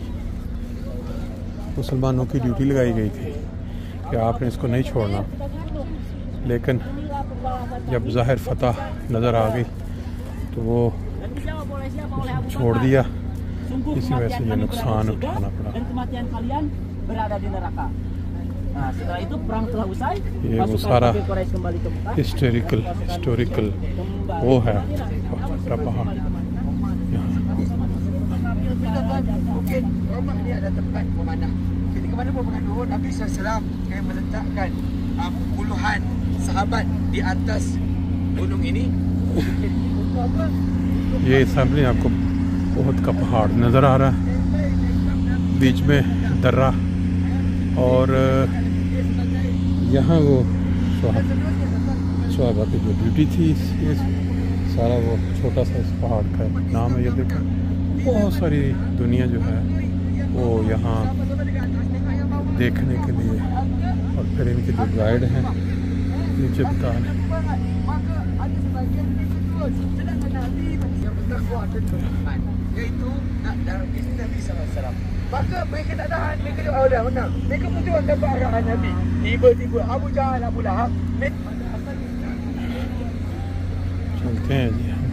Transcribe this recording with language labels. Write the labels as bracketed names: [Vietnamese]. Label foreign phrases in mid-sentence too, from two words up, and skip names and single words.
[Urdu] مسلمانوں کی ڈیوٹی لگائی گئی تھی کہ آپ نے اس کو نہیں چھوڑنا لیکن جب ظاہر فتح نظر آ گئی تو وہ چھوڑ دیا اسی وجہ سے یہ نقصان اٹھانا پڑا یہ وہ سارا ہسٹوریکل وہ ہے پہاڑ [Malay] Nabi SAW meletakkan puluhan sahabat di atas gunung ini. [Urdu] یہ سامنے آپ کو احد کا پہاڑ نظر آ رہا ہے بیچ میں درہ اور یہاں وہ صحابہ کی جو ڈیوٹی تھی سارا وہ چھوٹا سا اس پہاڑ کا نام ہے یہ دیکھیں بہت ساری دنیا جو ہے وہ یہاں دیکھنے کے لیے اور پھر ان کے جو گائیڈ ہیں نیچے بتا رہے ہیں [Malay] Iaitu Nabi SAW. Maka mereka tak tahan, mereka doa dah menang. Mereka betul dapat arahan Nabi. Tiba-tiba Abu Jahal, Abu Lahab [Urdu] چلتے ہیں جی